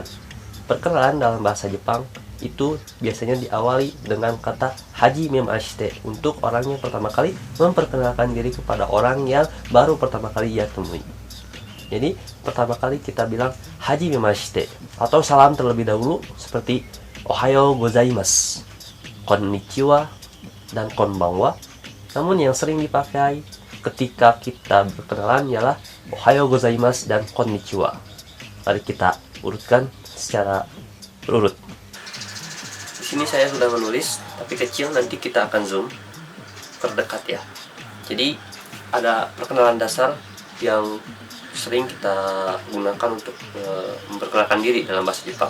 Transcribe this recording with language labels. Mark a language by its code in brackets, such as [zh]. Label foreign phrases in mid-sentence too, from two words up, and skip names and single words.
[id] Perkenalan dalam bahasa Jepang itu biasanya diawali dengan kata [ja] はじめ まして [id] untuk orang yang pertama kali memperkenalkan diri kepada orang yang baru pertama kali ia temui. Jadi pertama kali kita bilang [ja] はじめ まして [id] atau salam terlebih dahulu seperti [ja] おはよう ございます, [id] konnichiwa, dan konbanwa. Namun yang sering dipakai ketika kita berkenalan ialah [ja] おはよう ございます [id] dan konnichiwa. Mari kita urutkan secara berurut. Di sini saya sudah menulis, tapi kecil, nanti kita akan zoom terdekat ya. Jadi ada perkenalan dasar yang sering kita gunakan untuk memperkenalkan diri dalam bahasa Jepang.